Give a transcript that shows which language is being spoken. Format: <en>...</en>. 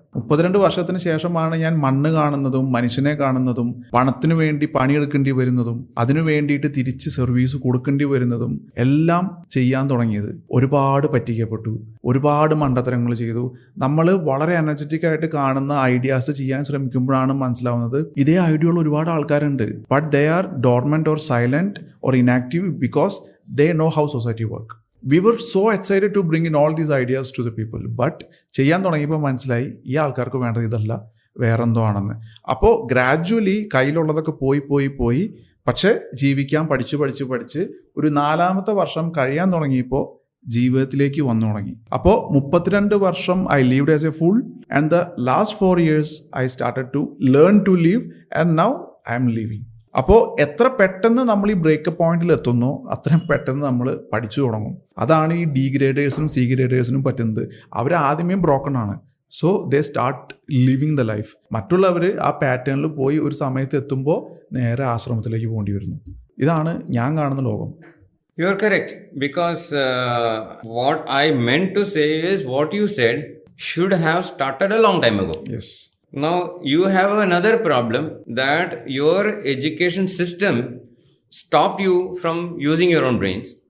<ml>32 വർഷത്തിന് ശേഷമാണ് ഞാൻ മണ്ണ് കാണുന്നതും മനുഷ്യനെ കാണുന്നതും പണത്തിന് വേണ്ടി പണിയെടുക്കേണ്ടി വരുന്നതും അതിനു വേണ്ടിയിട്ട് തിരിച്ച് സർവീസ് കൊടുക്കേണ്ടി വരുന്നതും എല്ലാം ചെയ്യാൻ തുടങ്ങിയത്. ഒരുപാട് പറ്റിക്കപ്പെട്ടു, ഒരുപാട് മണ്ടത്തരങ്ങൾ ചെയ്തു. നമ്മൾ വളരെ എനർജറ്റിക് ആയിട്ട് കാണുന്ന ഐഡിയാസ് ചെയ്യാൻ ശ്രമിക്കുമ്പോഴാണ് മനസ്സിലാവുന്നത് ഇതേ ഐഡിയയുള്ള ഒരുപാട് ആൾക്കാരുണ്ട്.</ml> <en>But they are dormant or silent or inactive because they know how society work. We were so excited to bring in all these ideas to the people.</en> <ml>But ചെയ്യാൻ തുടങ്ങിയപ്പോൾ മനസ്സിലായി ഈ ആൾക്കാർക്ക് വേണ്ടത് ഇതല്ല, വേറെന്തോ ആണെന്ന്. അപ്പോൾ ഗ്രാജുവലി കയ്യിലുള്ളതൊക്കെ പോയി പക്ഷേ ജീവിക്കാൻ പഠിച്ച് ഒരു 4ാമത്തെ വർഷം കഴിയാൻ തുടങ്ങിയപ്പോൾ ജീവിതത്തിലേക്ക് വന്നു തുടങ്ങി. അപ്പോൾ 32 വർഷം</ml> <en>I lived as a fool and the last 4 years I started to learn to live and now I am living.</en> <ml>അപ്പോൾ എത്ര പെട്ടെന്ന് നമ്മൾ ഈ ബ്രേക്കപ്പ് പോയിന്റിൽ എത്തുന്നോ അത്രയും പെട്ടെന്ന് നമ്മൾ പഠിച്ചു തുടങ്ങും. അതാണ് ഈ D graders-നും C graders-നും പറ്റുന്നത്. അവർ ആദ്യമേ ബ്രോക്കൺ ആണ്.</ml> <en>So they start living the life.</en> <ml>മറ്റുള്ളവർ ആ പാറ്റേണിൽ പോയി ഒരു സമയത്ത് എത്തുമ്പോൾ നേരെ ആശ്രമത്തിലേക്ക് പോകേണ്ടി വരുന്നു. ഇതാണ് ഞാൻ കാണുന്ന ലോകം.</ml> <en>You are correct, because what I meant to say is what you said should have started a long time ago. Yes. Now you have another problem that your education system stopped you from using your own brains.</en>